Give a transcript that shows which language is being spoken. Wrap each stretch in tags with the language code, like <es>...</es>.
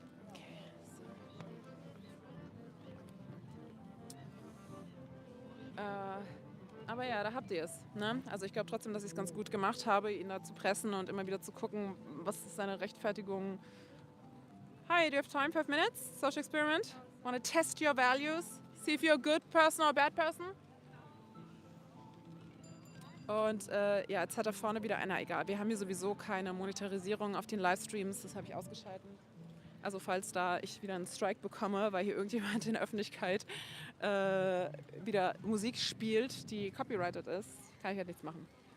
<de>Okay, so. Aber ja, da habt ihr es. Ne? Also ich glaube trotzdem, dass ich es ganz gut gemacht habe, ihn da zu pressen und immer wieder zu gucken, was ist seine Rechtfertigung.</de> <en>Hi, do you have time? 5 minutes? Social experiment? Want to test your values? See if you're a good person or a bad person?</en> <de>Und ja, jetzt hat da vorne wieder einer, egal. Wir haben hier sowieso keine Monetarisierung auf den Livestreams, das habe ich ausgeschaltet. Also falls da ich wieder einen Strike bekomme, weil hier irgendjemand in der Öffentlichkeit wieder Musik spielt, die copyrighted ist, kann ich halt nichts machen.</de>